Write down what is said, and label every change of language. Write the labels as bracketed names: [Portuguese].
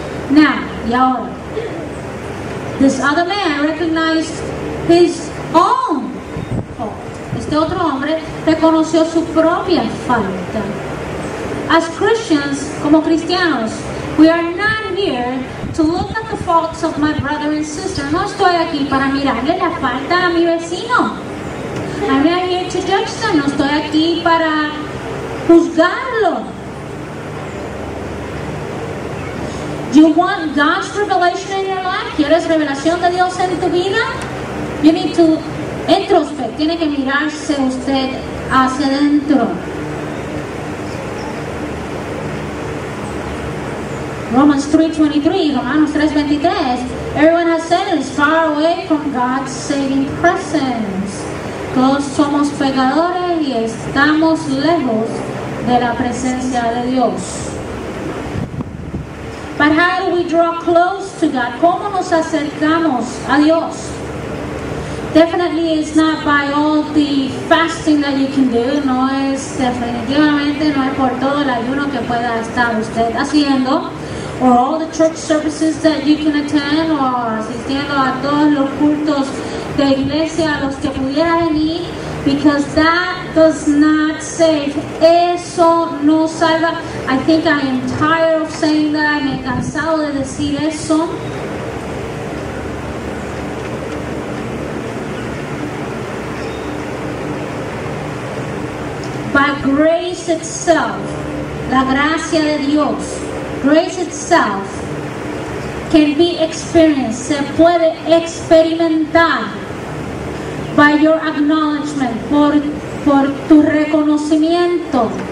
[English] Now, [Spanish] y ahora, [English] this other man recognized his own fault. [Spanish] Este otro hombre reconoció su propia falta. [English] As Christians, [Spanish] como cristianos, [English] we are not here to look at the faults of my brother and sister. [Spanish] No estoy aquí para mirarle la falta a mi vecino. [English] I'm not here to judge them. [Spanish] No estoy aquí para juzgarlo. [English] Do you want God's revelation in your life? [Spanish] ¿Quieres revelación de Dios en tu vida? [English] You need to introspect. [Spanish] Tiene que mirarse usted hacia adentro. [English] Romans 3:23, Romanos 3:23. Everyone has sinned and is far away from God's saving presence. [Spanish] Todos somos pecadores y estamos lejos de la presencia de Dios. [English] But how do we draw close to God? [Spanish] ¿Cómo nos acercamos a Dios? [English] Definitely it's not by all the fasting that you can do. [Spanish] No es definitivamente, no es por todo el ayuno que pueda estar usted haciendo, [English] or all the church services that you can attend, [Spanish] o asistiendo a todos los cultos de iglesia a los que pudiera venir, [English] because that does not save. [Spanish] Eso no salva. [English] I think I am tired of saying that. [Spanish] Me he cansado de decir eso. [English] By grace itself, [Spanish] la gracia de Dios, [English] grace itself can be experienced, [Spanish] se puede experimentar [English] by your acknowledgement, [Spanish] por tu reconocimiento.